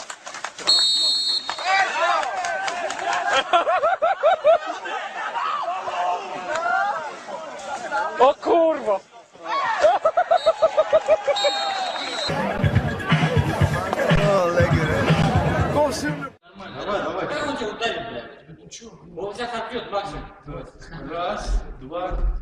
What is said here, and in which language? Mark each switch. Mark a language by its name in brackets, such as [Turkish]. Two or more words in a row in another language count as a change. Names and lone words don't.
[Polish] O kurwa! [Dutch] Oh, lekker hè. Kom zo. [Russian] Как он тебя ударит, блядь? Он тебя отбьет, Максим. Раз, два.